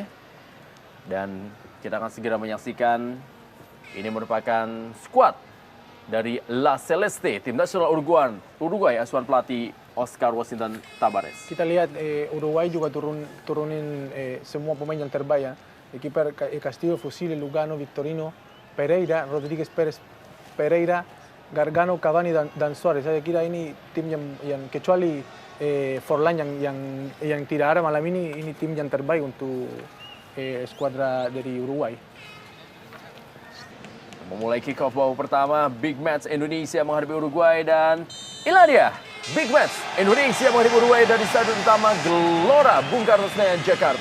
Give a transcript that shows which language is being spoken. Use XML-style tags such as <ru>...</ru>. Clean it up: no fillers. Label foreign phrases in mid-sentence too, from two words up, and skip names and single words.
<id>Dan kita akan segera menyaksikan. Ini merupakan skuad dari La Celeste, tim nasional Uruguay asuhan pelatih Oscar Washington Tabares. Kita lihat Uruguay juga turunin semua pemain yang terbaik ya. Kiper Castillo, Fusile, Lugano, Victorino, Pereira, Rodríguez Pérez Pereira, Gargano, Cavani dan Suarez. Saya kira ini tim yang kecuali Forlan yang tidak ada malam ini tim yang terbaik untuk skuadra dari Uruguay. Memulai</id> <en>kick off</en> <id>babak pertama,</id> <en>big match</en> <id>Indonesia menghadapi Uruguay, dan inilah dia big match Indonesia menghadapi Uruguay dari Stadion Utama Gelora Bung Karno Senayan, Jakarta.</id>